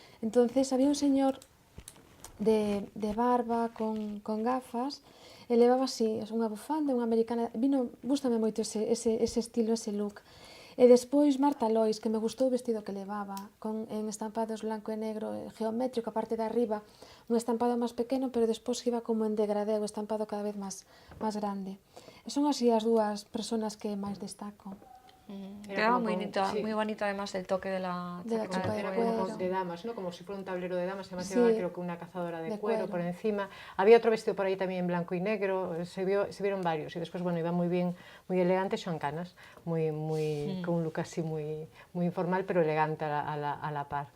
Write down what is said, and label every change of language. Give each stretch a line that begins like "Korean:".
Galician: Entonces había un señor de barba con gafas E levaba así, unha bufanda, unha americana, gústame moito ese estilo, ese look. E despois Marta Lois, que me gustou o vestido que levaba, en estampados blanco e negro, geométrico, a parte de arriba, un estampado máis pequeno, pero despois iba como en degradé, o estampado cada vez máis grande. E son así as dúas persoas que máis destaco.
Spanish: Quedaba muy bonito además el toque de la chaqueta chupa de de cuero. cuero. De damas, ¿no? Como si fuera un tablero de damas, además Sí, llevaba creo que una cazadora de cuero por encima. Había otro vestido por ahí también en blanco y negro, se vieron varios y después, bueno, iba muy bien, muy elegante, Joan Canas, con un look así muy informal pero elegante a la par.